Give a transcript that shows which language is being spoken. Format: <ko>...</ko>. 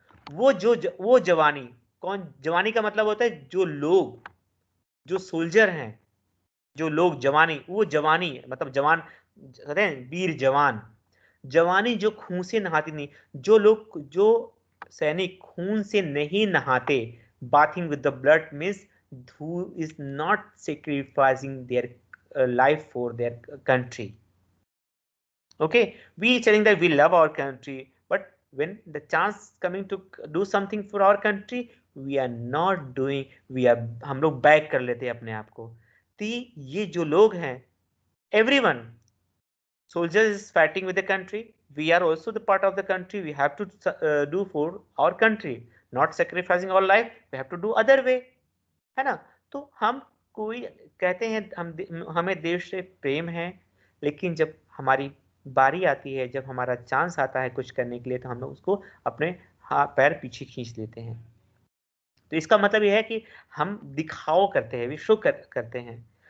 <hi>वो जवानी, कौन जवानी का मतलब होता है जो लोग, जो सोल्जर हैं, जो लोग जवानी, वो जवानी मतलब जवान कहते हैं वीर जवान। जवानी जो खून से नहाती नहीं, जो लोग, जो सैनिक खून से नहीं नहाते,</hi> <en>Bathing with the blood means who is not sacrificing their life for their country. Okay, we telling that we love our country, but when the chance coming to do something for our country, we are not doing, we are,</en> <hi>हम लोग back कर लेते हैं अपने आप को। तो ये जो लोग हैं,</hi> <en>everyone, soldiers is fighting with the country, we are also the part of the country, we have to do for our country, not sacrificing our life, we have to do other way,</en> <hi>है ना। तो हम कोई कहते हैं हमें देश से प्रेम है, लेकिन जब हमारी बारी आती है, जब हमारा चांस आता है कुछ करने के लिए, तो हम लोग उसको अपने हाथ पैर पीछे खींच लेते हैं। तो इसका मतलब यह है कि हम दिखाओ करते हैं, शो करते हैं।</hi>